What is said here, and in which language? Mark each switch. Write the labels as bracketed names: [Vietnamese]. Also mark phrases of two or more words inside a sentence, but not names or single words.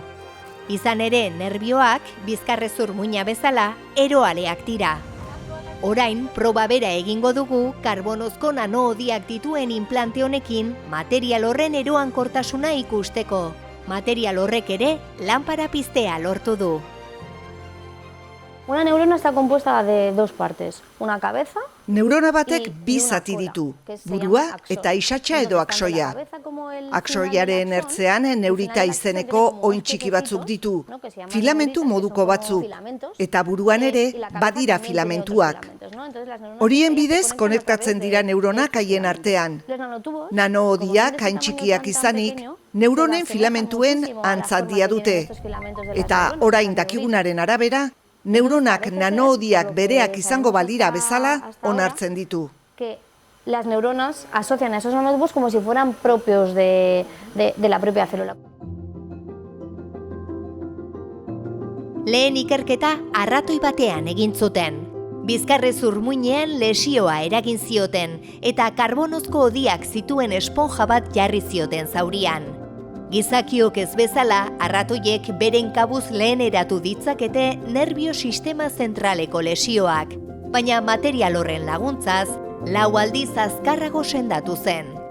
[Basque] Izan ere, nerbioak, bizkarrezur muina bezala, eroaleak dira. Orain, proba bera egingo dugu, karbonozko nanoodiak dituen inplante honekin, material horren eroankortasuna ikusteko. Material horrek ere, lanpara piztea lortu du. [Spanish] Una neurona está compuesta de dos partes, una cabeza... [Basque] Neurona batek bi zati ditu, burua eta isatsa edo aksoia. Aksoiaren ertzean neurita izeneko oin txiki batzuk ditu, filamentu moduko batzuk, eta buruan ere badira filamentuak. Horien bidez konektatzen dira neuronak haien artean. Nanoodiak hain txikiak izanik, neuronen filamentuen antzandia dute. Eta orain dakigunaren arabera, neuronak nanoodiak bereak izango balira bezala onartzen ditu. [Spanish] Que las neuronas asocian a esos nanotubos como si fueran propios de la propia célula. [Basque] Lehen ikerketa arratoi batean egin zuten. Bizkarrezur muinean lesioa eragin zioten eta karbonozko hodiak zituen esponja bat jarri zioten zaurian. Gizakiok ez bezala, arratoiek beren kabuz lehen eratu ditzakete nerbio sistema zentraleko lesioak, baina material horren laguntzaz, 4 aldiz azkarrago sendatu zen.